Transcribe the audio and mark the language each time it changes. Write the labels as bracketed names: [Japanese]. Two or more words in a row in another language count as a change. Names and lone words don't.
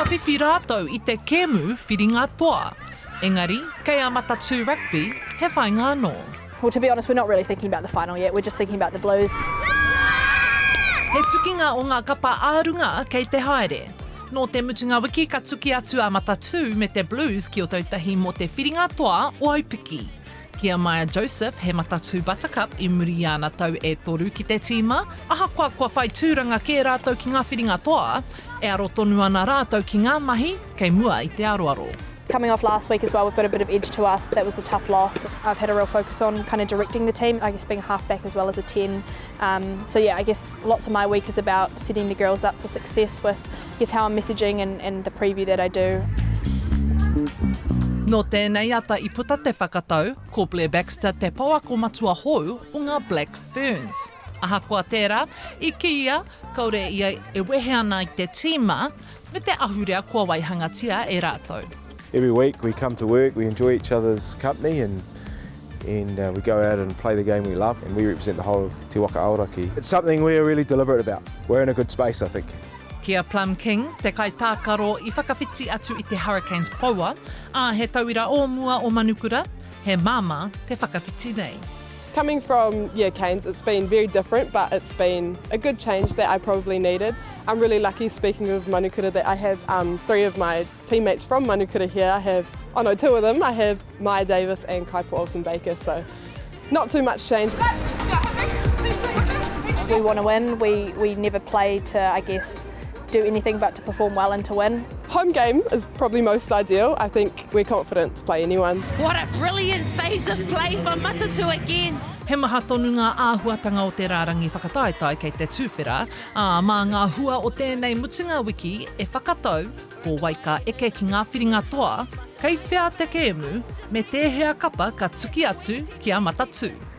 [Māori] Whiwhi rātou I te kēmu whiringa toa. Engari, kei a Matatū rugby, he whainga anō. [English] Well, to be honest, we're not really thinking about the final yet. We're just thinking about the Blues. [Māori] He tukinga o ngā kapa ārunga kei te haere. Nō te mutunga wiki ka tuki atu a Matatū me te Blues ki Ōtautahi mo te whiringa toa o Aupiki. Kia Maia Joseph he Matatū Buttercup I muri ana tau e toru ki te tīma, ahakoa kua whai tūranga ki rātou ki ngā whiringa toa, e aro tonu ana rātou ki ngā mahi, kei mua I te aroaro. [English] Coming off last week as well, we've got a bit of edge to us. That was a tough loss. I've had a real focus on kind of directing the team, I guess being a halfback as well as a 10. So yeah, I guess lots of my week is about setting the girls up for success with I guess how I'm messaging and the preview that I do. [Māori] Nō tēnei ata I puta te whakatau, ko Blair Baxter te pauako matua hou o ngā Black Ferns. Ahakoa tērā, I kia, kaore ia e wehe ana I te tīma, me te ahurea kua waihangatia e rātou. [English] Every week we come to work, we enjoy each other's company and we go out and play the game we love and we represent the whole of Te Waka Auraki. It's something we're really deliberate about. We're in a good space, I think. [Māori] Kia Plum King, te kaitākaro I whakawhiti atu I te Hurricanes paua, a he tauira o mua o manukura, he māma te whakawhiti nei. [English] Coming from Canes, it's been very different, but it's been a good change that I probably needed. I'm really lucky, speaking of manukura, that I have 3 of my teammates from manukura here. I have, 2 of them. I have Maya Davis and Kaipa Olsen-Baker, so not too much change. We want to win. We never play to, I guess, do anything but to perform well and to win. Home game is probably most ideal. I think we're confident to play anyone. What a brilliant phase of play for Matatū again. [Māori] He maha tonu ngā āhuatanga o te rārangi whakataetae kei te tūwhera, mā ngā hua o tēnei mutunga wiki e whakatau ko waika eke ki ngā whiringa toa, kei whea te kēmu me tēhea kapa ka tuki atu ki a Matatū.